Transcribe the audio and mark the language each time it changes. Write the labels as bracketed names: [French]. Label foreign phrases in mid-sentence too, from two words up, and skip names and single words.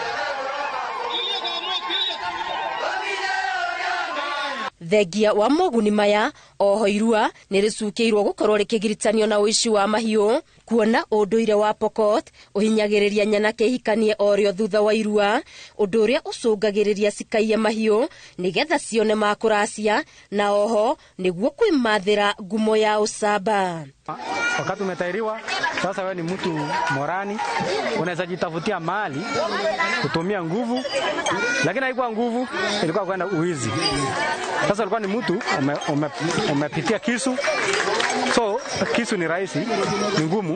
[Kikuyu] Thengia wa moguni maya oho irua nĩrĩcukĩirwo gũkorwo rĩkĩgiritanio na ũici wa mahiũ, kuona ũndũire wa Pokot ũhinyagĩrĩria nyanake ihikanie orĩo thutha wa irua, ũndũ ũrĩa ũcũngagĩrĩria cikaiye mahiũ nĩgetha cione makũracia na oho nĩguo kwĩmathĩra ngumo ya ũcamba. [Swahili] Wakati umetairiwa, sasa wewe ni mtu morani, unaweza jitafutia mali, kutumia nguvu, lakini haikuwa nguvu, ilikuwa kwenda uizi. Sasa ulikuwa ni mtu umepitia kisu, so kisu ni rahisi, ni ngumu.